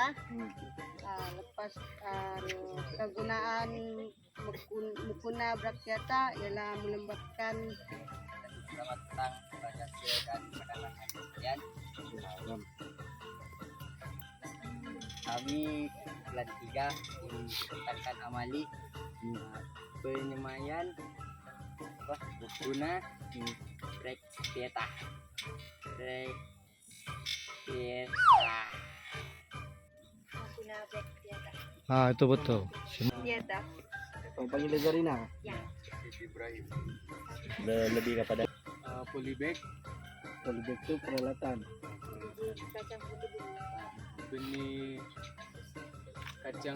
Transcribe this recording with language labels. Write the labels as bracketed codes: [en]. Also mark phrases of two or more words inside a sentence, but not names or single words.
[ms] Lepas kegunaan Mucuna bracteata ialah melembabkan. Selamat datang kepada saya dan pendalangan kalian. Kami bulan 3 menekankan amali penyemaian Mucuna bracteata. Mucuna bracteata. Itu betul. Bracteata. Panggil Zarina. Ya. Ibrahim. Lebih kepada Polybag itu peralatan. Biji kacang putih benih kacang